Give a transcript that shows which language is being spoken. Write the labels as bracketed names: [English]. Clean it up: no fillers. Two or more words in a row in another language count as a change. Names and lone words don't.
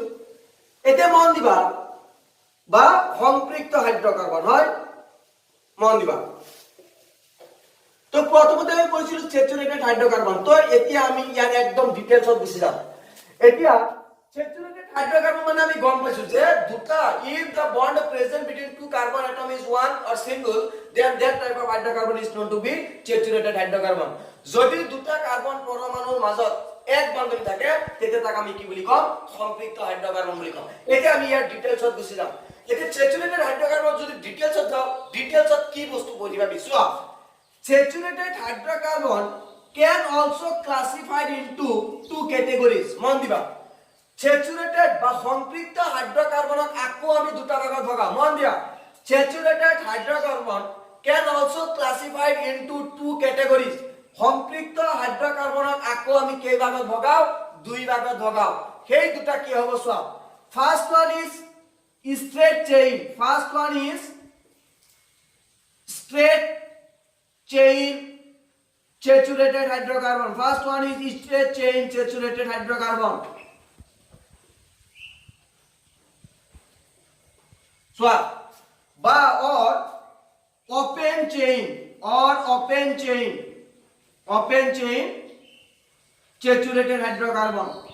[Assamese] এতিয়া মন দিবা, বা সম্পৃক্ত হাইড্রোকার্বন, হয়? মন দিবা। তো প্রথমতে আমি পঢ়িছিলো [English] saturated hydrocarbon. [Assamese] তো এতিয়া আমি ইয়াৰ একদম ডিটেইলছত গুছি যাম। এতিয়া [English] saturated hydrocarbon [Assamese] মানে আমি গম পাইছো যে দুটা, [English] if the bond present between two carbon atom is one or single, then that type of hydrocarbon is known to be saturated hydrocarbon. [Assamese] যদি দুটা কার্বন পরমাণুৰ মাজত এক বন্ধন থাকে তেতিয়া তাক আমি কি বুলি কম? সম্পৃক্ত হাইড্রোকার্বন বুলি কম। এতিয়া আমি ইয়াৰ ডিটেইলছত গুছি যাম। এতিয়া [English] saturated hydrocarbon [Assamese] যদি ডিটেইলছত যাও, ডিটেইলছত কি বস্তু বুজিবা বিচৰা? [English] Saturated hydrocarbon can also classified into two categories. [Assamese] মন দিবা। স্যাচুরেটেড বা সম্পৃক্ত হাইড্রোকার্বনক আকৌ আমি দুটা ভাগত ভগাও। মন দিয়া। [English] Saturated hydrocarbon can also classified into two categories. [Assamese] সম্পৃক্ত হাইড্রোকার্বনক আকৌ আমি কেই ভাগত ভগাও? দুই ভাগত ভগাও। সেই দুটা কি হ'ব চোৱা। [English] first one is straight chain. First one is straight chain saturated hydrocarbon. First one is straight chain saturated hydrocarbon. So, বা or open chain saturated hydrocarbon.